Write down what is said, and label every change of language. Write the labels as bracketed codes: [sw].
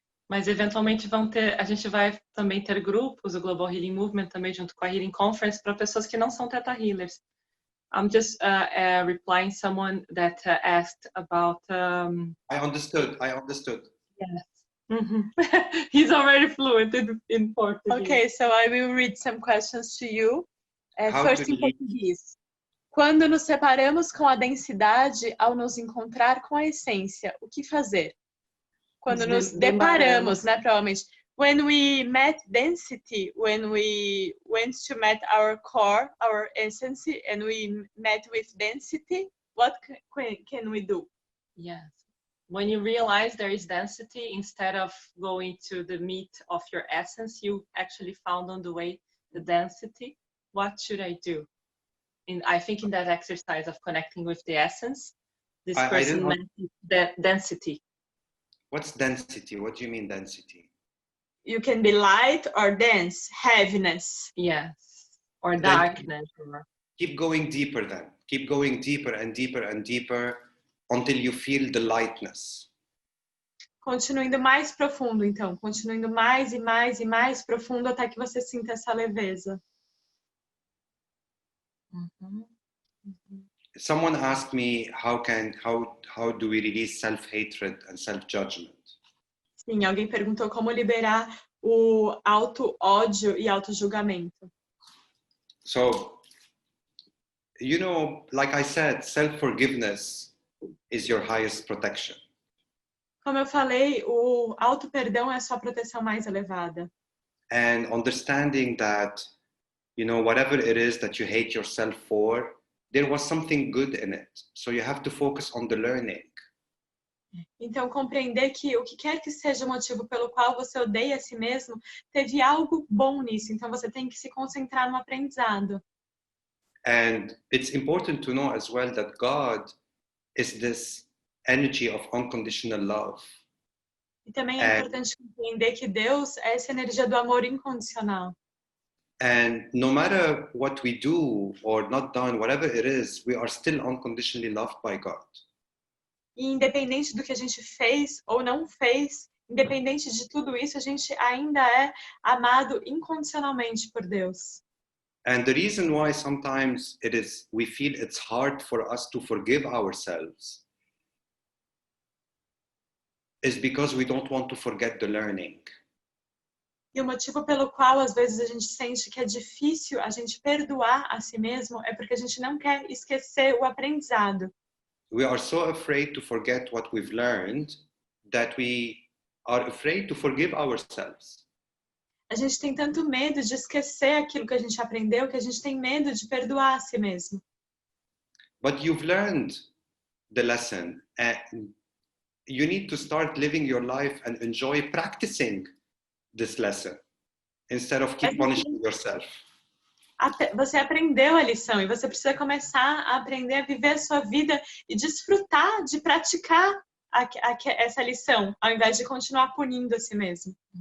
[pt] Mas eventualmente a gente vai também ter grupos, o Global Healing Movement também junto com a Healing Conference para pessoas que não são Theta Healers. [en] I'm just replying someone that asked about. I understood. Yes. He's already fluent in Portuguese. Okay, so I will read some questions to you. First in Portuguese. [pt] Quando nos separamos com a densidade ao nos encontrar com a essência, o que fazer? Quando nos deparamos, né, provavelmente. [en] When we met density, when we went to meet our core, our essence, and we met with density, what can we do? Yes. When you realize there is density, instead of going to the meat of your essence, you actually found on the way the density. What should I do? I think in that exercise of connecting with the essence, this person meant that density. What's density? What do you mean density? You can be light or dense, heaviness. Yes, or darkness. Keep going deeper then. Keep going deeper and deeper and deeper until you feel the lightness. [pt] Continue indo mais profundo, então. Continue indo mais e mais e mais profundo até que você sinta essa leveza. [en] Someone asked me how do we release self-hatred and self-judgment? [pt] Sim, alguém perguntou como liberar o auto-ódio e auto-julgamento. [en] So, you know, like I said, self-forgiveness is your highest protection. [pt] Como eu falei, o auto-perdão é a sua proteção mais elevada. [en] And understanding that, you know, whatever it is that you hate yourself for, there was something good in it. So you have to focus on the learning. [pt] Então, compreender que o que quer que seja o motivo pelo qual você odeia a si mesmo, teve algo bom nisso. Então, você tem que se concentrar no aprendizado. [en] And it's important to know as well that God is this energy of unconditional love. [pt] E também é importante compreender que Deus é essa energia do amor incondicional. [en] And no matter what we do or not done, whatever it is, we are still unconditionally loved by God. [pt] E independente do que a gente fez ou não fez, independente de tudo isso, a gente ainda é amado incondicionalmente por Deus. [en] And the reason why sometimes we feel it's hard for us to forgive ourselves is because we don't want to forget the learning. [pt] E o motivo pelo qual às vezes a gente sente que é difícil a gente perdoar a si mesmo é porque a gente não quer esquecer o aprendizado. [en] We are so afraid to forget what we've learned that we are afraid to forgive ourselves. [pt] A gente tem tanto medo de esquecer aquilo que a gente aprendeu que a gente tem medo de perdoar a si mesmo. [en] But you've learned the lesson and you need to start living your life and enjoy practicing this lesson instead of keep punishing yourself. [pt] Você aprendeu a lição e você precisa começar a aprender a viver a sua vida e desfrutar de praticar essa lição, ao invés de continuar punindo a si mesmo.